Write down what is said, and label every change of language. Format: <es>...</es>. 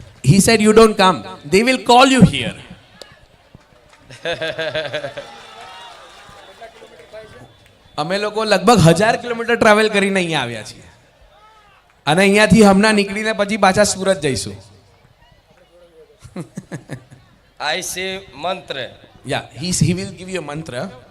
<en>he said you don't come, they will call you here.</en> <gu>અમે લોકો લગભગ 1000 kilometre travel કરીને અહીંયા આવ્યા છીએ, અને અહીંયાથી હમણાં નીકળીને પછી પાછા સુરત જઈશું.</gu> <en>I say mantra. Yeah, he will give you a mantra.</en>